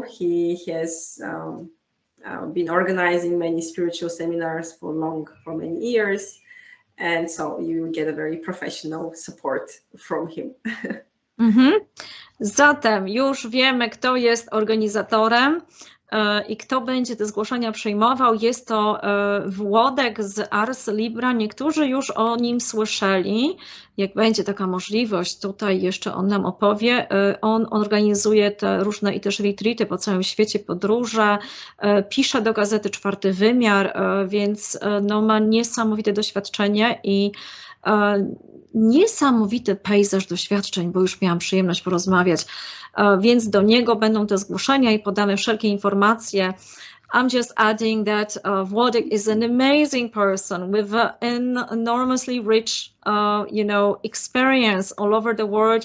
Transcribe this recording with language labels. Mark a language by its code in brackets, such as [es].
[en] He has been organizing many spiritual seminars for many years, and so you get a very professional support from him. [pl] Zatem już wiemy, kto jest organizatorem i kto będzie te zgłoszenia przyjmował. Jest to Włodek z Ars Libra. Niektórzy już o nim słyszeli. Jak będzie taka możliwość, tutaj jeszcze on nam opowie. On organizuje te różne i też retreaty po całym świecie, podróże, pisze do gazety Czwarty Wymiar, więc ma niesamowite doświadczenie i niesamowity pejzaż doświadczeń, bo już miałam przyjemność porozmawiać, więc do niego będą te zgłoszenia i podamy wszelkie informacje. [en] I'm just adding that Włodek is an amazing person with an enormously rich, experience all over the world.